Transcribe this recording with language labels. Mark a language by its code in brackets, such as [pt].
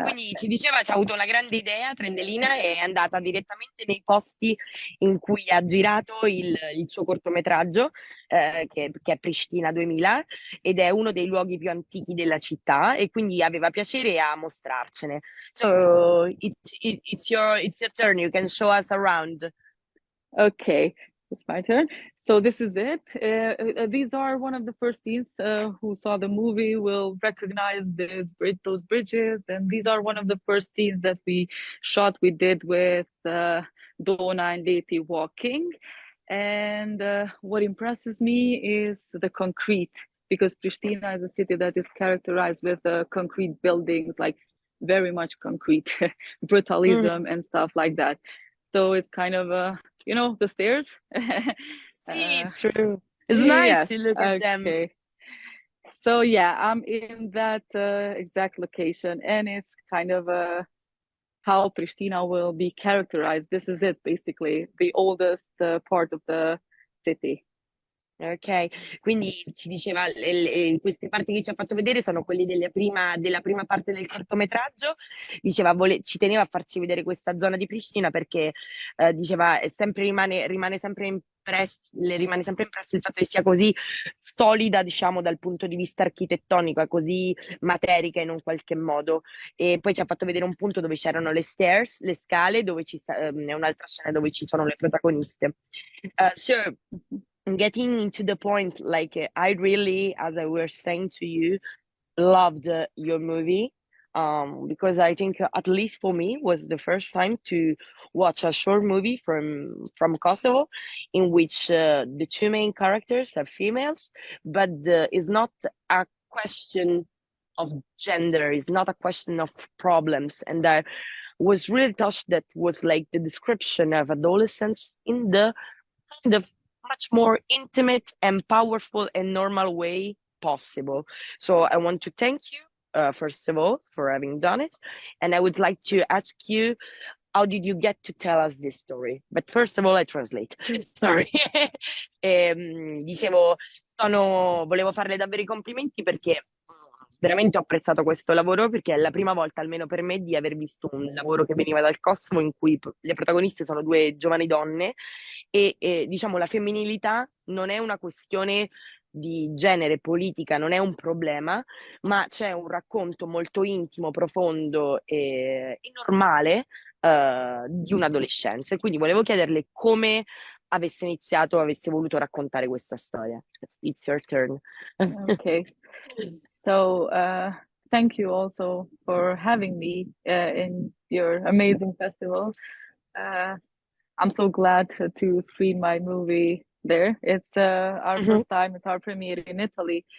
[it] quindi ci diceva, ci ha avuto una grande idea, Trëndelina, e è andata direttamente nei posti in cui ha girato il suo cortometraggio, che è Prishtina 2000, ed è uno dei luoghi più antichi della città, e quindi aveva piacere a mostrarcene. [en] So, it's your turn, you can show us around. Okay, it's my turn. So this is it. These are one of the first scenes. Who saw the movie will recognize those bridges, and these are one of the first scenes that we shot. We did with Donna and Leti walking, and what impresses me is the concrete, because Pristina is a city that is characterized with concrete buildings, like very much concrete, Mm, brutalism and stuff like that. So it's kind of the stairs. [it] sì, uh, [en] it's true. It's nice yes, to look at them. okay. So yeah, I'm in that exact location, and it's kind of how Pristina will be characterized. This is it, basically, the oldest part of the city. [it] Ok, quindi ci diceva, queste parti che ci ha fatto vedere sono quelli della prima parte del cortometraggio. Diceva, ci teneva a farci vedere questa zona di Pristina perché diceva, rimane sempre le rimane sempre impresso il fatto che sia così solida, diciamo, dal punto di vista architettonico, è così materica in un qualche modo. E poi ci ha fatto vedere un punto dove c'erano le stairs, le scale, è un'altra scena dove ci sono le protagoniste. [en] So, getting into the point, like I really, as I was saying to you, loved your movie, because I think at least for me was the first time to watch a short movie from Kosovo in which the two main characters are females, but it's not a question of gender, it's not a question of problems, and I was really touched that was like the description of adolescence in the kind of much more intimate and powerful and normal way possible. So I want to thank you, first of all, for having done it. And I would like to ask you, how did you get to tell us this story? But first of all, I translate. Sorry. [it] Dicevo, volevo farle davvero i complimenti perché veramente ho apprezzato questo lavoro perché è la prima volta, almeno per me, di aver visto un lavoro che veniva dal Kosovo in cui le protagoniste sono due giovani donne e diciamo la femminilità non è una questione di genere politica, non è un problema, ma c'è un racconto molto intimo, profondo e normale di un'adolescenza. E quindi volevo chiederle come avesse iniziato, avesse voluto raccontare questa storia. [en] It's your turn. Okay. So thank you also for having me in your amazing festival. I'm so glad to screen my movie there. It's our Mhm. first time. It's our premiere in Italy.